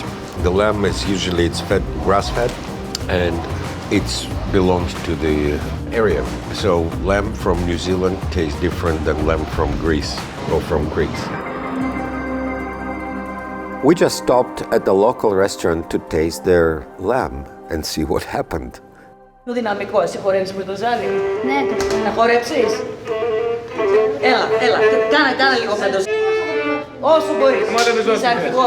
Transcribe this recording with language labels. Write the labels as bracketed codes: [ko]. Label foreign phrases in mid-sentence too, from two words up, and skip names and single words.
[en] The lamb is usually it's fed grass-fed and it belongs to the area. So lamb from New Zealand tastes different than lamb from Greece or from Crete. We just stopped at the local restaurant to taste their lamb and see what happened. [el] Πιο δυναμικό, εσύ χορεύεις με το ζάλι. Ναι, το ξέρω. Να χορέψεις. Έλα, κάνε λίγο με το ζάλι. Όσο μπορείς. Είσαι αρχηγός.